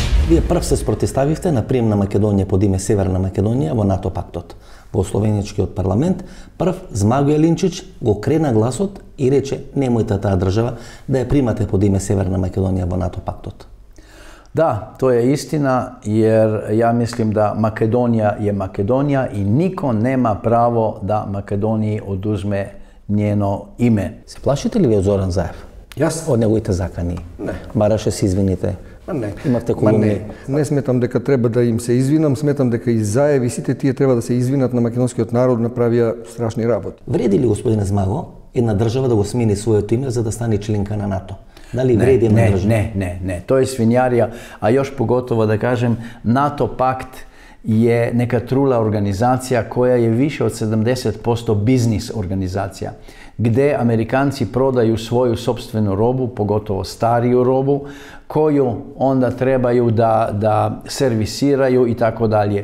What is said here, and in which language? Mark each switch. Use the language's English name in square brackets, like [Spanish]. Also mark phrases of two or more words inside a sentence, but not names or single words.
[Macedonian] Вие прв се спротиставивте на прием на Македонија под име Северна Македонија во НАТО пактот. Во Словеничкиот парламент прв Змагоје Линчич го крена гласот и рече немојте таа држава да ја примате под име Северна Македонија во НАТО пактот. [Serbian] Da, to je istina, jer ja mislim da Makedonija je Makedonija i niko nema pravo da Makedoniji oduzme njeno ime. [Macedonian] Се плашите ли ви од Зоран Заев? Јас? Од неговите закани? Не. Бараше се извините? Не. Имавте колумни? Не сметам дека треба да им се извинам, сметам дека и Заев и сите тие треба да се извинат на македонскиот народ, направија страшни работи. Вреди ли, господине Змаго, една држава да го смени своето име за да стане членка на НАТО? Дали вреди една држава? [Serbian] Ne, to je svinjarija, a još pogotovo da kažem, NATO pakt je neka trula organizacija koja je više od 70% biznis organizacija, gde Amerikanci prodaju svoju sopstvenu robu, pogotovo stariju robu, koju onda trebaju da servisiraju i tako dalje.